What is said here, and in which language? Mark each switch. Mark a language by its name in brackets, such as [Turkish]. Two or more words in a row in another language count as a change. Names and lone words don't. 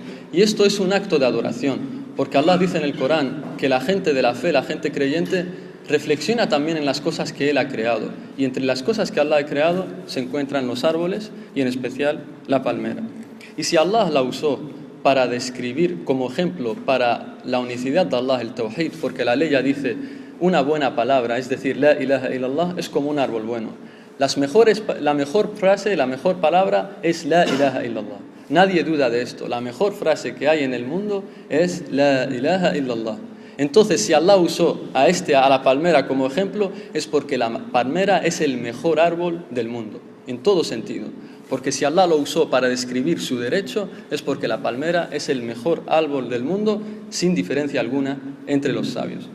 [Spanish] Y esto es un acto de adoración, porque Allah dice en el Corán que la gente de la fe, la gente creyente, reflexiona también en las cosas que Él ha creado. Y entre las cosas que Allah ha creado se encuentran los árboles y en especial la palmera. Y si Allah la usó para describir como ejemplo para la unicidad de Allah, el Tawhid, porque la ley ya dice una buena palabra, es decir, [Arabic] لا إله إلا الله, [Spanish] es como un árbol bueno. La mejor frase, la mejor palabra es [Arabic] لا إله إلا الله. [Spanish] Nadie duda de esto. La mejor frase que hay en el mundo es [Arabic] لا إله إلا الله. [Spanish] Entonces, si Allah usó a la palmera como ejemplo, es porque la palmera es el mejor árbol del mundo, en todo sentido. Porque si Allah lo usó para describir su derecho, es porque la palmera es el mejor árbol del mundo, sin diferencia alguna entre los sabios.